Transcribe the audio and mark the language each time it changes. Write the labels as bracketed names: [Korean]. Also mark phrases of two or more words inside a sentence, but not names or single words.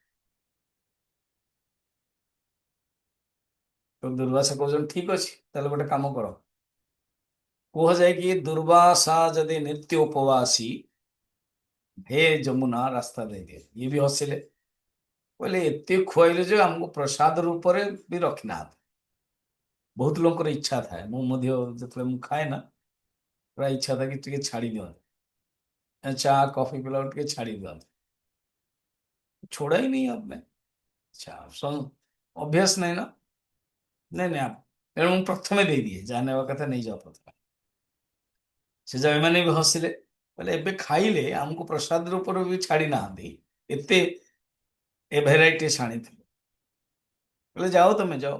[Odia] ତ ଦୁର୍ବାସା କହୁଛନ୍ତି ଠିକ ଅଛି, ତାହେଲେ ଗୋଟେ କାମ କର, କୁହାଯାଏ କି ଦୁର୍ବାସା ଯଦି ନିତ୍ୟ ଉପବାସୀ हे ଯମୁନା ରାସ୍ତା ଦେଇଦିଏ। ଇଏ ବି ହସିଲେ, କହିଲେ ଏତେ ଖୁଆଇଲେ ଯେ ଆମକୁ ପ୍ରସାଦ ରୂପରେ ବି ରଖିନାହାନ୍ତି। ବହୁତ ଲୋକଙ୍କର ଇଚ୍ଛା ଥାଏ, ମୁଁ ମଧ୍ୟ ଯେତେବେଳେ ମୁଁ ଖାଏ ନା, ପୁରା ଇଚ୍ଛା ଥାଏ କି ଟିକେ ଛାଡ଼ି ଦିଅନ୍ତି, ଚା [Hindi] कॉफी पिलाओ [Odia] ଟିକେ ଛାଡ଼ି ଦିଅନ୍ତି। [Hindi] छोड़ा ही नहीं आपने। अच्छा [Odia] ଅଭ୍ୟାସ ନାହିଁ ନା। ନାଇଁ ନାଇଁ ତେଣୁ ମୁଁ ପ୍ରଥମେ ଦେଇଦିଏ, ଯାହା ନେବା କଥା ନେଇଯାଅ ପ୍ରଥମେ। ସେ ଯାଉ ଏମାନେ ବି ହସିଲେ, କହିଲେ ଏବେ ଖାଇଲେ ଆମକୁ ପ୍ରସାଦ ରୂପରେ ବି ଛାଡ଼ି ନାହାନ୍ତି, ଏତେ ଏ ଭେରାଇଟିସ୍ ଆଣିଥିଲୁ। କହିଲେ ଯାଅ ତମେ ଯାଅ।